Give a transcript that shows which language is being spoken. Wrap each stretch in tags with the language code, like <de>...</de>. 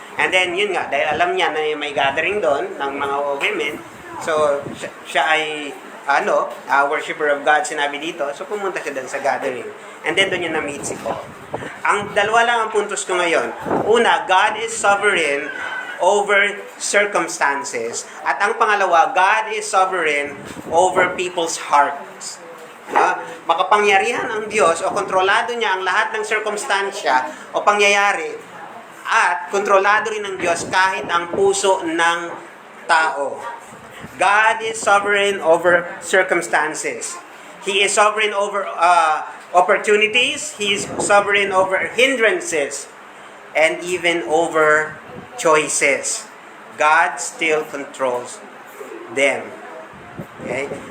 <tl>And then, yun nga, dahil alam niya na may gathering doon ng mga women, so siya ay worshiper of God, sinabi dito, so pumunta siya doon sa gathering. And then doon niya na-meet si Paul. Ang dalawa lang ang puntos ko ngayon.</tl> <en>Una, God is sovereign over circumstances.</en> <tl>At ang pangalawa,</tl> <en>God is sovereign over people's hearts.</en> <tl>Makapangyarihan ang Diyos o kontrolado niya ang lahat ng circumstansya o pangyayari at kontrolado rin ng Diyos kahit ang puso ng tao.</tl> <en>God is sovereign over circumstances. He is sovereign over opportunities. He is sovereign over hindrances and even over choices. God still controls them. Okay?</en>